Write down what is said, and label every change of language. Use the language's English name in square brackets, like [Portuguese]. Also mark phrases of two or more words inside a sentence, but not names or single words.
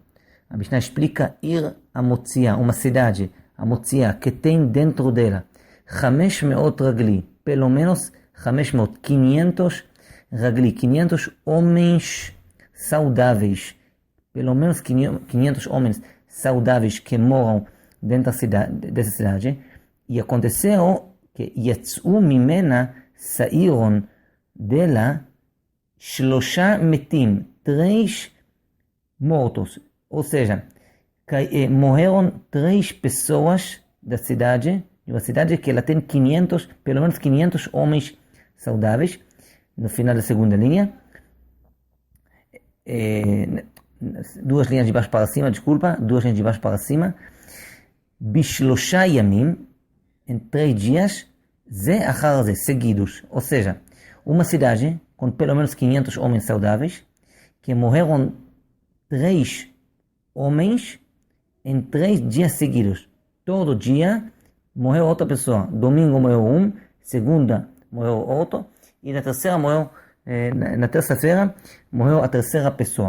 [Portuguese] A Mishnah explica ir a Motzia, uma cidade, a Motzia, que tem dentro dela 500 ragli, pelo menos 500 ragli, 500 homens saudáveis, pelo menos 500 homens saudáveis que moram dentro dessa cidade, e aconteceu que [Hebrew] יצאו ממנה, [Portuguese] saíram dela 3 מתים, 3 mortos, ou seja, morreram 3 pessoas da cidade, de uma cidade que ela tem 500, pelo menos 500 homens saudáveis, no final da segunda linha, duas linhas de baixo para cima, duas linhas de baixo para cima, [Hebrew] בשלושה ימים, [Portuguese] em 3 dias, [Hebrew] זה אחר זה, [Portuguese] seguidos, ou seja, uma cidade com pelo menos 500 homens saudáveis, que morreram 3 homens em 3 dias seguidos. Todo dia morreu outra pessoa. Domingo morreu segunda morreu outro, e na terça-feira morreu a terceira pessoa.